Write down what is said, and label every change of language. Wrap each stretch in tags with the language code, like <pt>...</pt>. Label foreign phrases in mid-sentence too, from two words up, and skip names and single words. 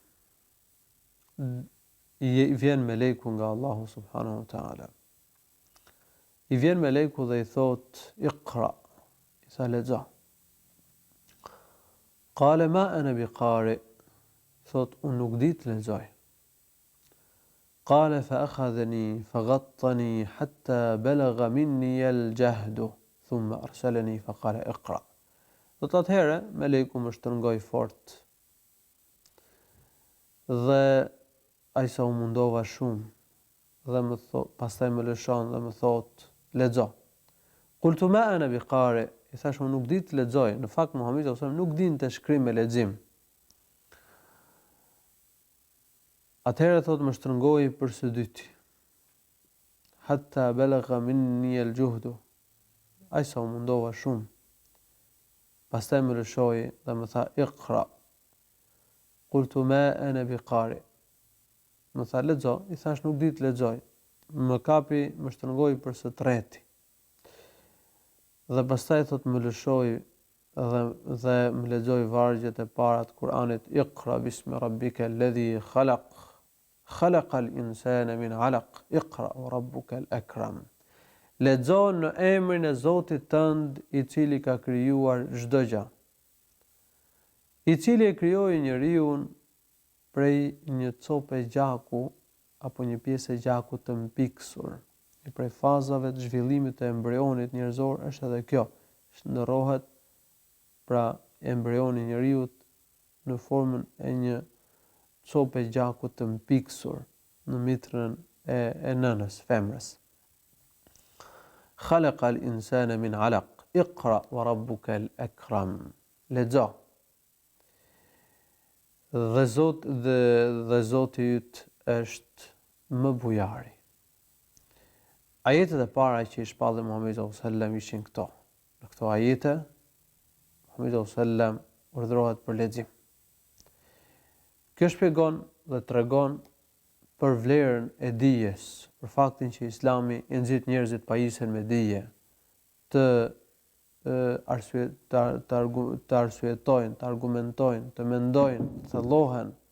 <sq>I vjen meleku nga Allahu</sq> <ar>سبحانه وتعالى.</ar> <sq>I vjen meleku dhe i thot, "Iqra", i tha lexo.</sq> <ar>قال ما أنا بقارئ,</ar> <sq>thot unë nuk di të lexoj.</sq> <ar>قال فأخذني فغطني حتى بلغ مني الجهد ثم أرسلني فقال اقرأ.</ar> <sq>Do të atëherë meleku më shtrëngoi fort dhe ai sa u mundova shumë dhe më thot, pastaj më lëshon dhe më thot lexo.</sq> <ar>قلت ما أنا بقارئ,</ar> <sq>i thash unë nuk di të lexoj. Në fakt Muhamedi</sq> <ar>صلى الله عليه وسلم</ar> <sq>nuk dinte shkrim e lexim. Atëherë thot më shtrëngoi për së dyti.</sq> <ar>حتى بلغ مني الجهد.</ar> <sq>Ai sa u mundova shumë. Pastaj më lëshoi dhe më tha iqra.</sq> <ar>قلت ما أنا بقارئ.</ar> <sq>Më tha lexo, i thash nuk di të lexoj. Më kapi, më shtrëngoi për së treti. Dhe pastaj thot më lëshoi dhe më lexoi vargjet e para të Kur'anit,</sq> <ar>اقرأ باسم ربك الذي خلق خلق الإنسان من علق اقرأ وربك الأكرم.</ar> <sq>Lexo në emrin e Zotit tënd, i cili ka krijuar çdo gjë. I cili e krijoi njeriu prej një cope gjaku apo një pjesë e gjakut të mpiksur. I prej fazave të zhvillimit të embrionit njerëzor është edhe kjo. Shndërrohet pra embrioni i njeriu në formën e një cope gjaku të mpiksur në mitrën e nënës, femrës.</sq> <ar>خلق الإنسان من علق اقرأ وربك الأكرم.</ar> <sq>Lexo. dhe Zoti yt është më bujari. Ajetet e para që i shpallën Muhamedi</sq> <ar>صلى الله عليه وسلم</ar> <sq>ishin këto. Në këto ajete Muhamedi</sq> <ar>صلى الله عليه وسلم</ar> <sq>urdhërohet për lexim. Kjo shpjegon dhe tregon për vlerën e dijes, për faktin që Islami i nxit njerëzit pajisen me dije, të arsyetojnë, të argumentojnë, të mendojnë, të thellohen.</sq>